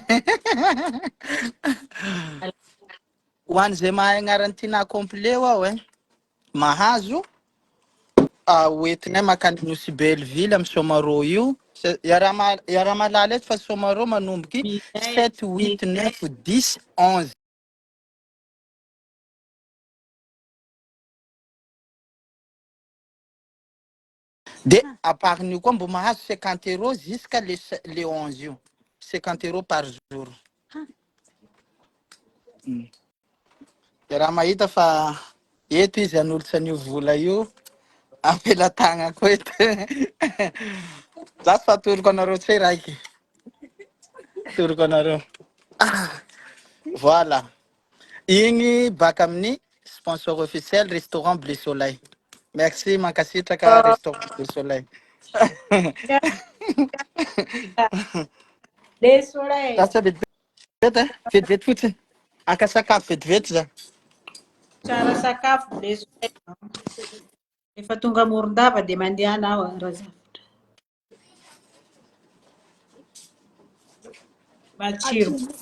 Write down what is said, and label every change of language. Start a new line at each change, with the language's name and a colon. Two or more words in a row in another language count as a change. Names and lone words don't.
Malagasy: Ho an'izay mahay agnarany Tina complet ao e. Mahazo hoentinay makany Nosy Belleville amin'ny Somaro io. Iaraha malala eto fa Somaro manomboky 7, 8, 9, 10, 11.
French: De à part
Malagasy: n'io koa mbo mahazo 50 €
French: jusqu'à le 11
Malagasy: io.
French: 50 € par jour.
Malagasy: De raha mahita fa eto izy hanolotra an'io vola io ampela-tagna koa eto. Za tsy fatoroko anareo tsy raiky. Toroko anareo. Voilà. Igny baka amin'ny
French: sponsor officiel restaurant Bleu Soleil.
Malagasy: Merci mankasitraka
French: restaurant Bleu Soleil.
Malagasy: Bleu Soleil. Sasa vetivety vetivety fotsiny. Aka sakafo vetivety za. Tsara sakafo Bleu Soleil. Efa tonga Morondava dia mandeha anao Razafitra. Matsiro.